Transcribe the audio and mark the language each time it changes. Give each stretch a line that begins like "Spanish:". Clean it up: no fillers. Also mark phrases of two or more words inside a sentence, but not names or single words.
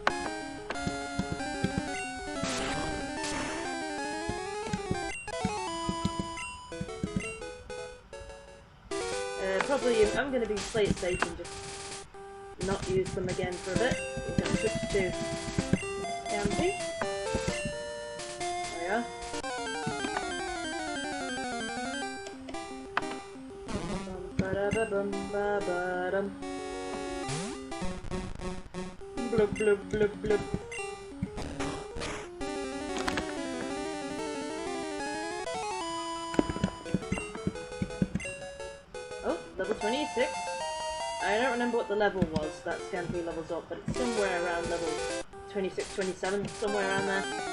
English: Probably, I'm gonna play it safe and just not use them again for a bit. We're gonna switch to Campy. There we are. Bum-ba-da-ba-bum-ba-ba-dum. Blub blub blub blub. Oh, level 26. I don't remember what the level was that Scampy levels up, but it's somewhere around level 26, 27, somewhere around there.